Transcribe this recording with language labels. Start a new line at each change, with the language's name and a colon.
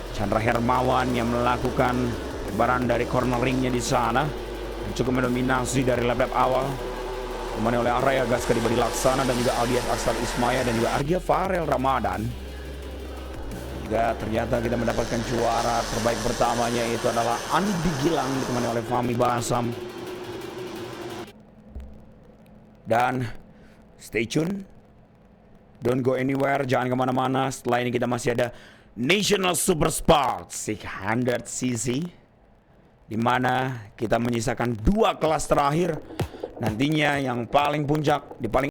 Indonesian: Chandra Hermawan yang melakukan lebaran dari corneringnya di sana cukup mendominasi dari lap-lap awal, ditemani oleh Araya Gaskari Badi Laksana dan juga Aldias Aksar Ismaya dan juga Argia Farel Ramadan. Juga ternyata kita mendapatkan juara terbaik pertamanya, itu adalah Andi Gilang ditemani oleh Fahmi Basam. Dan
English: stay tune, don't go anywhere,
Indonesian: jangan kemana-mana. Setelah ini kita masih ada National Super Sport 600cc, di mana kita menyisakan 2 kelas terakhir. Nantinya yang paling puncak di paling